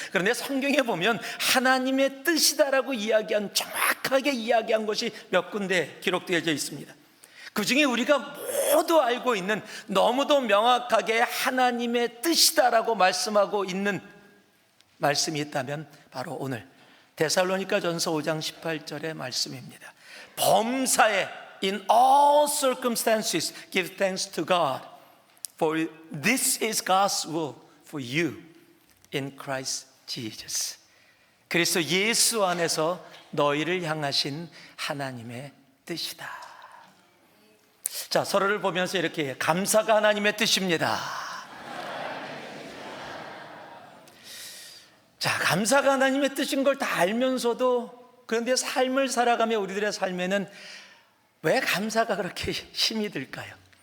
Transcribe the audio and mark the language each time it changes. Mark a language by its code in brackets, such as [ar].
[ko] 그런데 성경에 보면 하나님의 뜻이다라고 정확하게 이야기한 것이 몇 군데 기록되어져 있습니다. 그 중에 우리가 모두 알고 있는, 너무도 명확하게 하나님의 뜻이다라고 말씀하고 있는 말씀이 있다면 바로 오늘 데살로니가전서 5장 18절의 말씀입니다. 범사에 [en] In all circumstances give thanks to God, for this is God's will for you in Christ Jesus. [ko] 그리스도 예수 안에서 너희를 향하신 하나님의 뜻이다. 자, 서로를 보면서 이렇게 해요. 감사가 하나님의 뜻입니다. 자, 감사가 하나님의 뜻인 걸 다 알면서도, 그런데 삶을 살아가며 우리들의 삶에는 왜 감사가 그렇게 힘이 들까요?